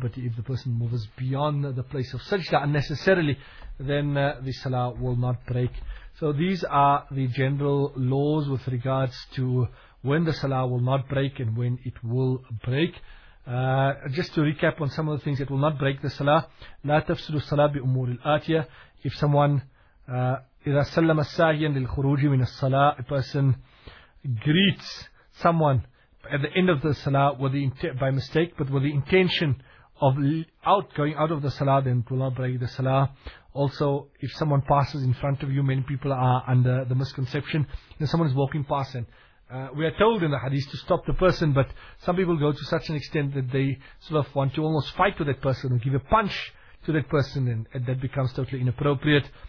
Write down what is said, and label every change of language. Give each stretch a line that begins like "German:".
English: But if the person moves beyond the place of sajda unnecessarily, then the salah will not break. So these are the general laws with regards to when the salah will not break and when it will break. Just to recap on some of the things that will not break the salah.
Arabic: لا تفسد الصلاة بأمور الآتية.
English: If someone
Arabic: إذا سلم الساهيا للخروج من الصلاة,
English: a person greets someone at the end of the salah by mistake, but with the intention of going out of the salah, then it will not break the salah. Also, if someone passes in front of you, many people are under the misconception that someone is walking past, and we are told in the hadith to stop the person, but some people go to such an extent that they sort of want to almost fight with that person and give a punch to that person, and that becomes totally inappropriate.